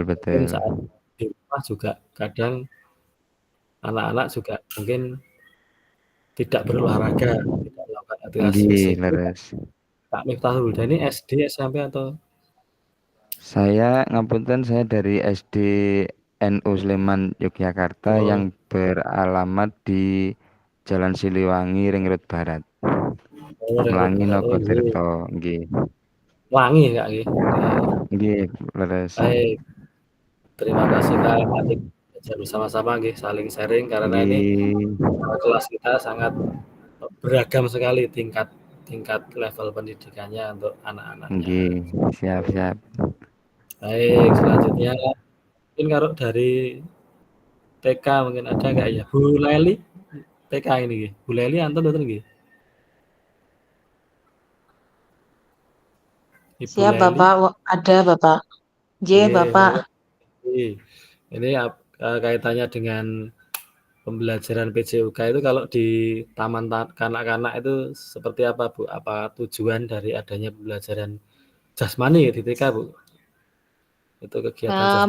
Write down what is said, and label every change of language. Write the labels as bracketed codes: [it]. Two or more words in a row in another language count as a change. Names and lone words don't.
[id] mungkin saat di rumah juga kadang anak-anak juga mungkin tidak berolahraga, tidak melakukan aktivitas fisik. Kak Miftahul Huda ini SD, SMP atau? Saya ngapunten, saya dari SD NU Sleman Yogyakarta yang beralamat di Jalan Siliwangi Ring Road Barat. Melangi Nogotirto, nggih. Melangi ya Kak, [jv] nggih, leres. [id] Baik. Terima kasih Kak, nanti belajar bersama-sama nggih, saling sharing karena ini kelas kita sangat beragam sekali tingkat level pendidikannya untuk anak-anaknya. Nggih, siap. Baik, selanjutnya mungkin kalau dari TK mungkin ada nggak ya? Bu Leli, TK ini nggih. [jv] Bu Leli anten mboten nggih? [id] Ibu Siap Leli. Bapak, ada Bapak. Nggih, Bapak. Ini kaitannya dengan pembelajaran PJOK itu kalau di taman kanak-kanak itu seperti apa Bu? Apa tujuan dari adanya pembelajaran jasmani di TK Bu? Itu kegiatan jasmani.